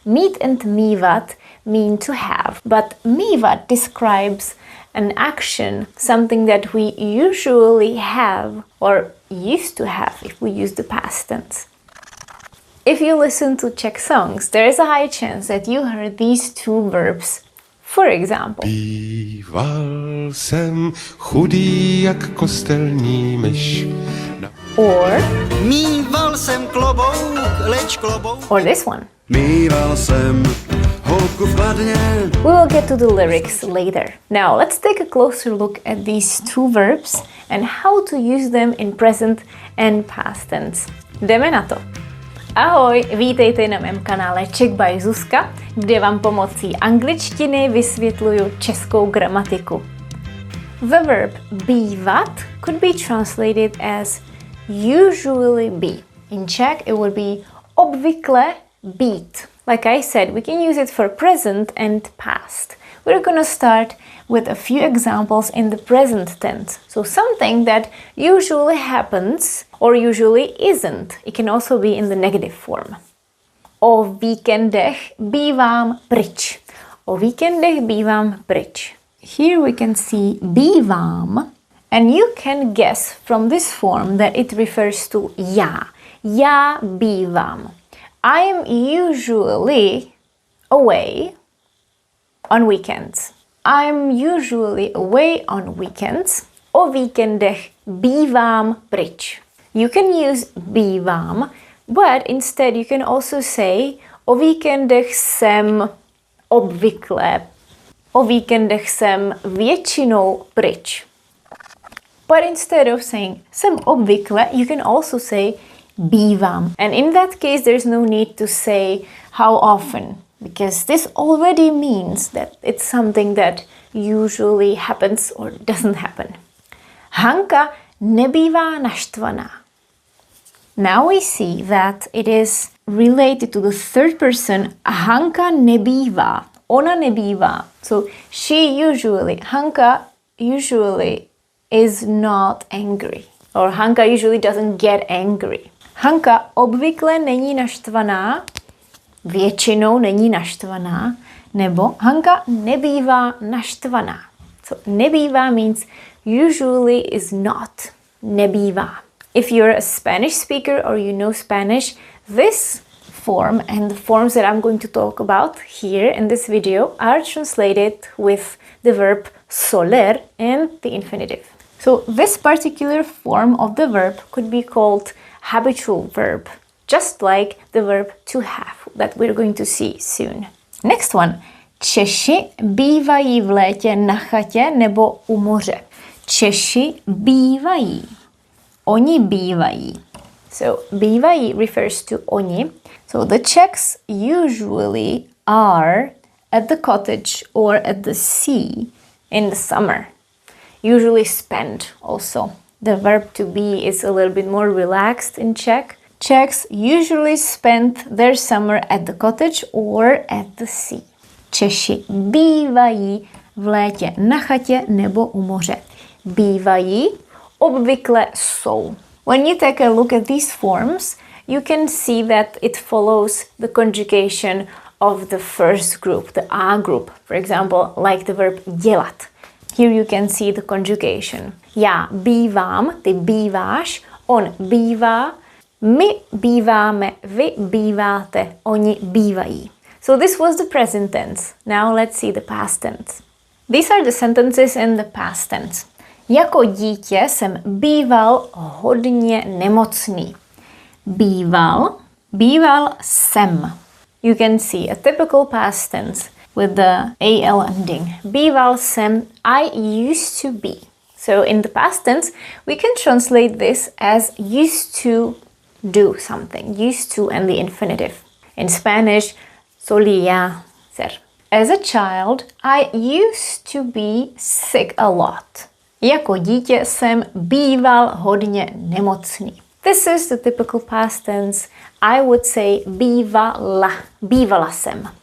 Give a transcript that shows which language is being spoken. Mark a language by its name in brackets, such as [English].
[English] Mít and mívat mean to have, but mívat describes an action, something that we usually have or used to have if we use the past tense. If you listen to Czech songs, there is a high chance that you heard these two verbs. For example, [Czech] Býval jsem chudý jak kostelní myš. [English] Or [Czech] Míval jsem klobouk, leč klobouk. [English] or this one. [Czech] Míval jsem holku v Kladně. [English] We will get to the lyrics later. Now let's take a closer look at these two verbs and how to use them in present and past tense. [Czech] Jdeme na to. Ahoj, vítejte na mém kanále Czech by Zuzka, kde vám pomocí angličtiny vysvětluju českou gramatiku. [English] The verb bývat could be translated as usually be. [Czech] In Czech it would be obvykle být. [English] Like I said, we can use it for present and past. We're gonna start with a few examples in the present tense. So something that usually happens or usually isn't. It can also be in the negative form. [Czech] O víkendech bývám pryč. O víkendech bývám pryč. [English] Here we can see bývám, and you can guess from this form that it refers to já. [Czech] Já bývám. [English] I am usually away on weekends. I'm usually away on weekends. [Czech] O víkendech bývám pryč. [English] You can use bývám, but instead you can also say [Czech] o víkendech jsem obvykle. O víkendech jsem většinou pryč. [English] But instead of saying jsem obvykle, you can also say bývám. And in that case, there's no need to say how often, because this already means that it's something that usually happens or doesn't happen. [Czech] Hanka nebývá naštvaná. [English] Now we see that it is related to the third person. [Czech] Hanka nebývá. Ona nebývá. [English] So Hanka usually is not angry. Or Hanka usually doesn't get angry. [Czech] Hanka obvykle není naštvaná, většinou není naštvaná, nebo Hanka nebývá naštvaná. [English] So nebývá means usually is not. Nebývá. If you're a Spanish speaker or you know Spanish, this form and the forms that I'm going to talk about here in this video are translated with the verb soler and the infinitive. So this particular form of the verb could be called habitual verb, just like the verb to have that we're going to see soon. Next one. [Czech] Češi bývají v létě na chatě nebo u moře. Češi bývají. Oni bývají. [English] So bývají refers to oni. So the Czechs usually are at the cottage or at the sea in the summer. Usually spend also. The verb to be is a little bit more relaxed in Czech. Czechs usually spend their summer at the cottage or at the sea. [Czech] Češi bývají v létě na chatě nebo u moře. Bývají, obvykle jsou. [English] When you take a look at these forms, you can see that it follows the conjugation of the first group, the A group. For example, like the verb dělat. Here you can see the conjugation. [Czech] Já bývám, ty býváš, on bývá, my býváme, vy býváte, oni bývají. [English] So this was the present tense. Now let's see the past tense. These are the sentences in the past tense. [Czech] Jako dítě jsem býval hodně nemocný. Býval, býval jsem. [English] You can see a typical past tense with the AL ending. [Czech] Býval jsem, [English] I used to be. So in the past tense, we can translate this as used to do something. Used to and the infinitive. In Spanish, [Spanish] solía ser. [English] As a child, I used to be sick a lot. [Czech] Jako dítě jsem býval hodně nemocný. [English] This is the typical past tense. I would say [Czech] bývala, bývala jsem.